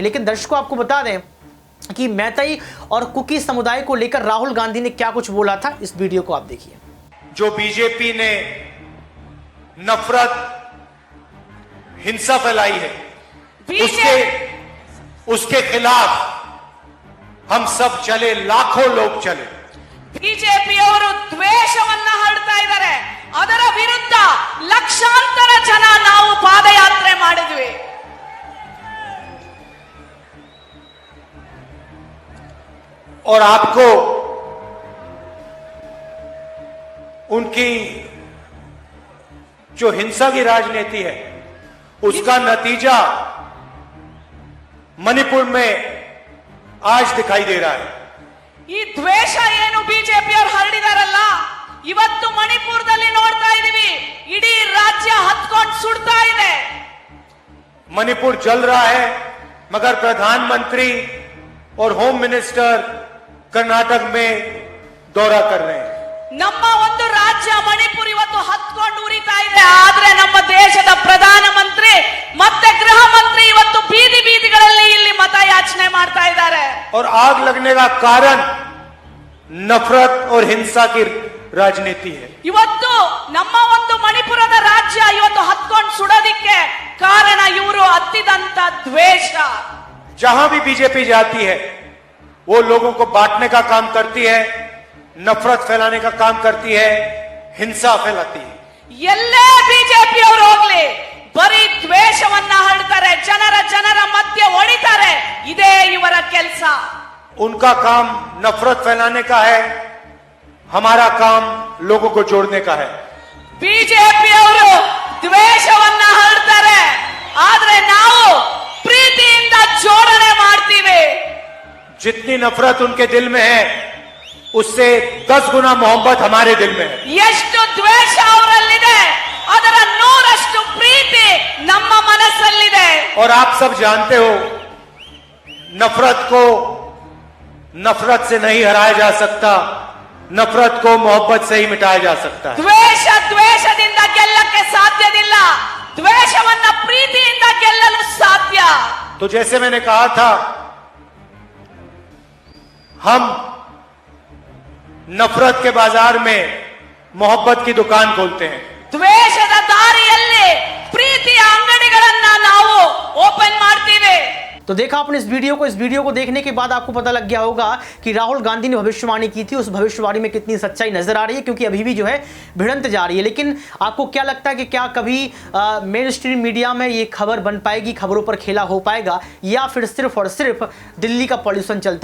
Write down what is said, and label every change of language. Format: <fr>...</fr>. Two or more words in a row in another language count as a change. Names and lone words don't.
<hi>लेकिन दर्शकों आपको बता दें कि मैतेई और कुकी समुदाय को लेकर राहुल गांधी ने क्या कुछ बोला था, इस वीडियो को आप देखिए। जो बीजेपी ने नफरत, हिंसा फैलाई है, उसके खिलाफ हम सब चले, लाखों लोग चले।</hi> <kn>ಬಿಜೆಪಿಯವರು ದ್ವೇಷವನ್ನ ಹರಡ್ತಾ ಇದ್ದಾರೆ, ಅದರ ವಿರುದ್ಧ ಲಕ್ಷಾಂತರ ಜನ ನಾವು ಪಾದಯಾತ್ರೆ ಮಾಡಿದ್ವಿ।</kn> <hi>और आपको उनकी जो हिंसा की राजनीति है उसका नतीजा मणिपुर में आज दिखाई दे रहा है।</hi> <kn>ಈ ದ್ವೇಷ ಏನು ಬಿಜೆಪಿಯವರು ಹರಡಿದಾರಲ್ಲ, ಇವತ್ತು ಮಣಿಪುರದಲ್ಲಿ ನೋಡ್ತಾ ಇದೀವಿ, ಇಡೀ ರಾಜ್ಯ ಹತ್ಕೊಂಡು ಸುಡ್ತಾ ಇದೆ।</kn> <hi>मणिपुर जल रहा है, मगर प्रधानमंत्री और</hi> <en>home minister</en> <hi>कर्नाटक में दौरा कर रहे हैं।</hi> <kn>ನಮ್ಮ ಒಂದು ರಾಜ್ಯ ಮಣಿಪುರ ಇವತ್ತು ಹತ್ಕೊಂಡು ಉರಿತಾ ಇದೆ, ಆದ್ರೆ ನಮ್ಮ ದೇಶದ ಪ್ರಧಾನಮಂತ್ರಿ ಮತ್ತೆ ಗೃಹ ಮಂತ್ರಿ ಇವತ್ತು ಬೀದಿ ಬೀದಿಗಳಲ್ಲಿ ಇಲ್ಲಿ ಮತಯಾಚನೆ ಮಾಡ್ತಾ ಇದ್ದಾರೆ।</kn> <hi>और आग लगने का कारण नफरत और हिंसा की राजनीति है।</hi> <kn>ಇವತ್ತು ನಮ್ಮ ಒಂದು ಮಣಿಪುರದ ರಾಜ್ಯ ಇವತ್ತು ಹತ್ಕೊಂಡು ಸುಡೋದಿಕ್ಕೆ ಕಾರಣ ಇವರು ಹತ್ತಿದಂತ ದ್ವೇಷ।</kn> <hi>जहां भी बीजेपी जाती है वो लोगों को बांटने का काम करती है, नफरत फैलाने का काम करती है, हिंसा फैलाती है।</hi> <kn>ಎಲ್ಲೇ ಬಿಜೆಪಿಯವರು ಹೋಗ್ಲಿ ಬರೀ ದ್ವೇಷವನ್ನ ಹರಡ್ತಾರೆ, ಜನರ ಮಧ್ಯೆ ಹೊಡಿತಾರೆ, ಇದೇ ಇವರ ಕೆಲಸ।</kn> <hi>उनका काम नफरत फैलाने का है, हमारा काम लोगों को जोड़ने का है।</hi> <kn>ಬಿಜೆಪಿಯವರು ದ್ವೇಷವನ್ನ ಹರಡ್ತಾರೆ, ಆದ್ರೆ ನಾವು ಪ್ರೀತಿಯಿಂದ ಜೋಡಣೆ ಮಾಡ್ತೀವಿ।</kn> <hi>जितनी नफरत उनके दिल में है उससे 10 गुना मोहब्बत हमारे दिल में है।</hi> <kn>ಎಷ್ಟು ದ್ವೇಷ ಅವರಲ್ಲಿದೆ ಅದರ 100ರಷ್ಟು ಪ್ರೀತಿ ನಮ್ಮ ಮನಸ್ಸಲ್ಲಿದೆ।</kn> <hi>और आप सब जानते हो नफरत को नफरत से नहीं हराया जा सकता, नफरत को मोहब्बत से ही मिटाया जा सकता है।</hi> <kn>ದ್ವೇಷದಿಂದ ಗೆಲ್ಲಕ್ಕೆ ಸಾಧ್ಯವಿಲ್ಲ, ದ್ವೇಷವನ್ನ ಪ್ರೀತಿಯಿಂದ ಗೆಲ್ಲಲು ಸಾಧ್ಯ।</kn> <hi>तो जैसे मैंने कहा था, हम नफरत के बाजार में मोहब्बत की दुकान खोलते हैं।</hi> <kn>ದ್ವೇಷದ ದಾರಿಯಲ್ಲಿ ಪ್ರೀತಿಯ ಅಂಗಡಿಗಳನ್ನ ನಾವು ಓಪನ್ ಮಾಡ್ತೀವಿ।</kn> <hi>तो देखा आपने इस वीडियो को देखने के बाद आपको पता लग गया होगा कि राहुल गांधी ने भविष्यवाणी की थी, उस भविष्यवाणी में कितनी सच्चाई नजर आ रही है, क्योंकि अभी भी जो है भिड़ंत जा रही है। लेकिन आपको क्या लगता है कि क्या कभी</hi> <en>main stream media</en> <hi>में ये खबर बन पाएगी, खबरों पर खेला हो पाएगा, या फिर सिर्फ और सिर्फ दिल्ली का पॉल्यूशन चलता रहेगा?</hi>